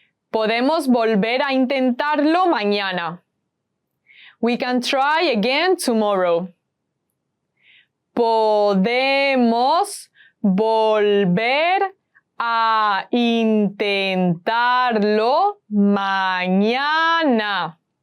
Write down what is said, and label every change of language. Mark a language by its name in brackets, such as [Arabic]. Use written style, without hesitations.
[Spanish] Podemos volver a intentarlo mañana. [English] We can try again tomorrow. [Spanish] Podemos volver a intentarlo mañana.